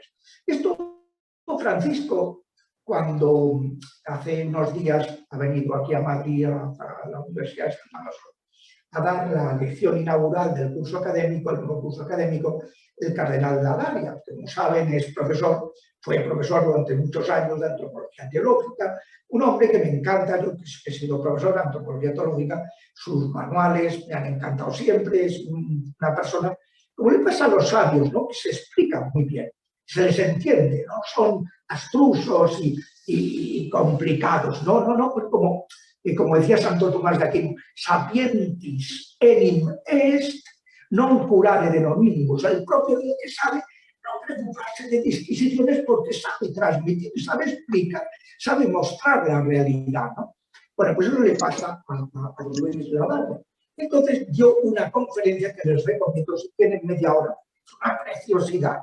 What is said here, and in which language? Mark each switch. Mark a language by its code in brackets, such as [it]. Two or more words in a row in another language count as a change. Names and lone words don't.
[es] Esto Francisco, cuando hace unos días ha venido aquí a Madrid, a la Universidad de San Damaso, a dar la lección inaugural del curso académico, el nuevo curso académico, el cardenal Ladaria, que como saben fue profesor durante muchos años de antropología teológica, un hombre que me encanta, yo que he sido profesor de antropología teológica, sus manuales me han encantado siempre, es una persona, como le pasa a los sabios, ¿no? Que se explican muy bien, se les entiende, no son abstrusos y complicados, no, pues como decía Santo Tomás de Aquino, [la] sapientis enim est, non curare de nominibus, [es] el propio del que sabe non preocuparse de disquisiciones porque sabe transmitir, sabe explicar, sabe mostrar la realidad, ¿no? Bueno, pues eso le pasa a Luis Labarre. Entonces dio una conferencia que les recomiendo, si tienen media hora, es una preciosidad.